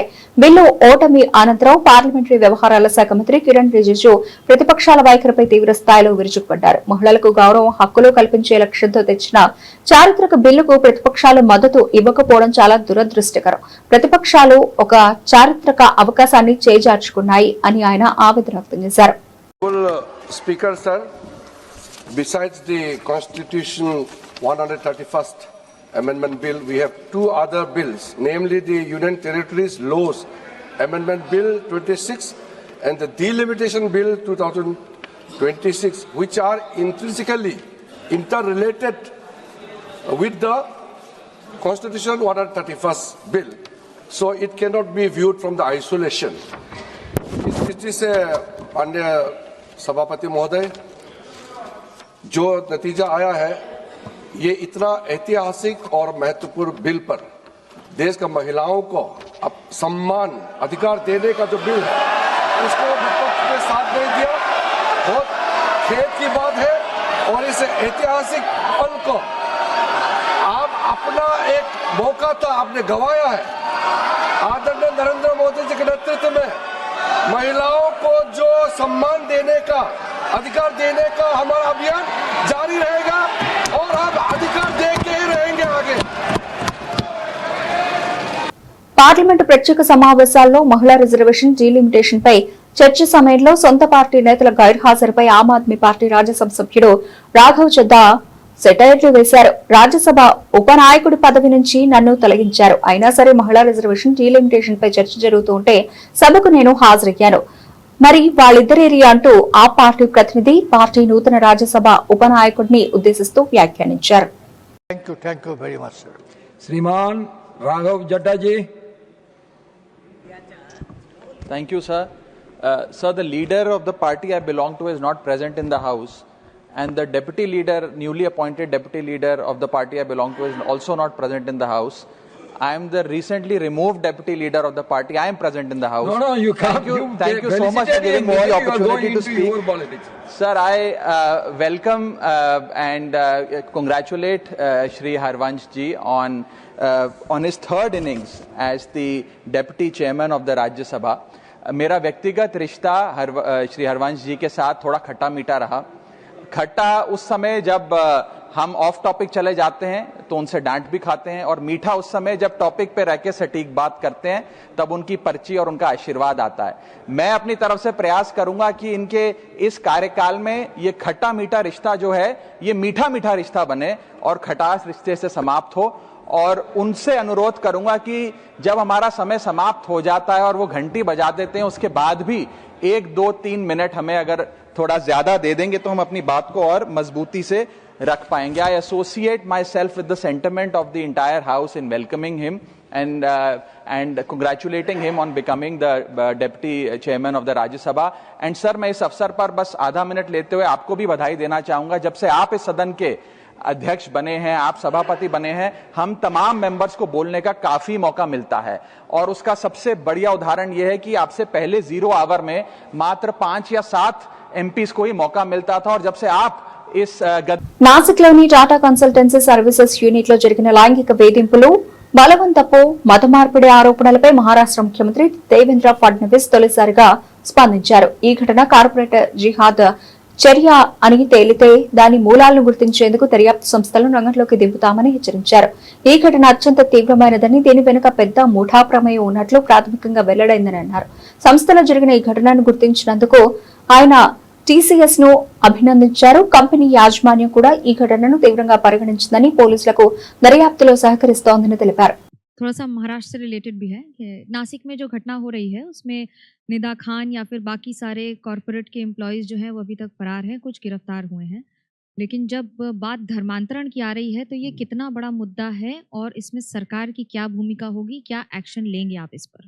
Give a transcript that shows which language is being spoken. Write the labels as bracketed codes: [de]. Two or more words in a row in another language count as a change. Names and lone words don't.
[te] బిల్లు ఓటమి అనంతరం పార్లమెంటరీ వ్యవహారాల శాఖ మంత్రి కిరణ్ రిజిజు ప్రతిపక్షాల వైఖరిపై తీవ్ర స్థాయిలో విరుచుకుపడ్డారు. మహిళలకు గౌరవం, హక్కులు కల్పించే లక్ష్యంతో తెచ్చిన చారిత్రక బిల్లుకు ప్రతిపక్షాలు మద్దతు ఇవ్వకపోవడం చాలా దురదృష్టకరం. ప్రతిపక్షాలు ఒక చారిత్రక అవకాశాన్ని చేజార్చుకున్నాయి అని ఆయన ఆవేదన వ్యక్తం చేశారు. [en] Speaker sir, besides the Constitution 131st Amendment Bill, we have two other bills, namely the Union Territories Laws Amendment Bill 26 and the Delimitation Bill 2026, which are intrinsically interrelated with the Constitution 131st Bill. So it cannot be viewed from the isolation. [hi] इस दृष्टि से माननीय सभापति महोदय, जो नतीजा आया है, ये इतना ऐतिहासिक और महत्वपूर्ण बिल पर देश का महिलाओं को अब सम्मान, अधिकार देने का जो बिल है, उसको विपक्ष ने साथ नहीं दिया। बहुत खेद की बात है। और इस ऐतिहासिक पल को आप अपना एक मौका था, आपने गंवाया है। आदरणीय नरेंद्र मोदी जी के नेतृत्व में महिलाओं को जो सम्मान देने का, अधिकार देने का हमारा अभियान जारी रहेगा और हम अधिकार दे के ही रहेंगे आगे। [te] పార్లమెంటు ప్రత్యేక సమావేశాల్లో మహిళా రిజర్వేషన్ డీలిమిటేషన్ పై చర్చ సమయంలో సొంత పార్టీ నేతల గైర్హాజరుపై ఆమ్ ఆద్మీ పార్టీ రాజ్యసభ సభ్యుడు రాఘవ్ చద్దా సెటైర్లు వేశారు. రాజ్యసభ ఉపనాయకుడి పదవి నుంచి నన్ను తొలగించారు. అయినా సరే మహిళా రిజర్వేషన్ డీలిమిటేషన్ పై చర్చ జరుగుతూ ఉంటే సభకు నేను హాజరయ్యాను. మరి వాళ్ళిద్దరేరి అంటూ ఆ పార్టీ ప్రతినిధి పార్టీ నూతన రాజ్యసభ ఉపనాయకుడిని ఉద్దేశిస్తూ వ్యాఖ్యానించారు. [hi] श्रीमान राघव जड्डा जी। [en] Thank you, sir. Sir, the leader of the party I belong to is not present in the house, and the deputy leader, newly appointed deputy leader of the party I belong to, is also not present in the house. I am the recently removed deputy leader of the party. I am present in the house. No, you can't. Thank you so much for giving me the opportunity to speak. Sir, I welcome and congratulate Shri Harvansh ji on his third innings as the deputy chairman of the Rajya Sabha. [hi] मेरा व्यक्तिगत रिश्ता श्री हरवंश जी के साथ थोड़ा खट्टा मीठा रहा। खट्टा उस समय जब हम [en] off topic [hi] चले जाते हैं तो उनसे डांट भी खाते हैं, और मीठा उस समय जब टॉपिक पे रह के सटीक बात करते हैं तब उनकी पर्ची और उनका आशीर्वाद आता है। मैं अपनी तरफ से प्रयास करूंगा कि इनके इस कार्यकाल में ये खट्टा मीठा रिश्ता जो है ये मीठा मीठा रिश्ता बने और खटास रिश्ते से समाप्त हो। और उनसे अनुरोध करूंगा कि जब हमारा समय समाप्त हो जाता है और वो घंटी बजा देते हैं, उसके बाद भी 1, 2, 3 मिनट हमें अगर थोड़ा ज्यादा दे देंगे तो हम अपनी बात को और मजबूती से रख पाएंगे। [en] I associate myself with the sentiment of the entire house in welcoming him and congratulating him on becoming the deputy chairman of the Rajya Sabha. And sir, [hi] मैं इस अवसर पर बस आधा मिनट लेते हुए आपको भी बधाई देना चाहूंगा। जब से आप इस सदन के अध्यक्ष बने हैं, आप सभापति बने हैं, हम तमाम मेंबर्स को बोलने का काफी मौका मिलता है, और उसका सबसे बढ़िया उदाहरण यह है कि आपसे पहले 0 आवर में मात्र 5 या 7 एमपीज को ही मौका मिलता था, और जब से आप इस [te] నాసిక్లోని టాటా కన్సల్టెన్సీ సర్వీసెస్ యూనిట్ లో జరిగిన లైంగిక వేధింపులు, బలవంతపు మత మార్పిడి ఆరోపణలపై మహారాష్ట్ర ముఖ్యమంత్రి దేవేంద్ర ఫడ్నవీస్ తొలిసారిగా స్పందించారు. ఈ ఘటన కార్పొరేట్ జిహాద్ చర్య అని తేలితే దాని మూలాలను గుర్తించేందుకు దర్యాప్తు సంస్థలను రంగంలోకి దింపుతామని హెచ్చరించారు. ఈ ఘటన అత్యంత తీవ్రమైనదని, దీని వెనుక పెద్ద ముఠా ప్రమేయం ఉన్నట్లు ప్రాథమికంగా వెల్లడైందని అన్నారు. సంస్థలో జరిగిన ఈ ఘటనను గుర్తించినందుకు ఆయన టీసీఎస్ ను అభినందించారు. కంపెనీ యాజమాన్యం కూడా ఈ ఘటనను తీవ్రంగా పరిగణించిందని, పోలీసులకు దర్యాప్తులో సహకరిస్తోందని తెలిపారు. [hi] थोड़ा सा महाराष्ट्र से रिलेटेड भी है कि नासिक में जो घटना हो रही है उसमें निदा खान या फिर बाकी सारे कॉरपोरेट के एम्प्लॉयज जो हैं वो अभी तक फरार हैं, कुछ गिरफ्तार हुए हैं। लेकिन जब बात धर्मांतरण की आ रही है तो ये कितना बड़ा मुद्दा है और इसमें सरकार की क्या भूमिका होगी, क्या एक्शन लेंगे आप इस पर?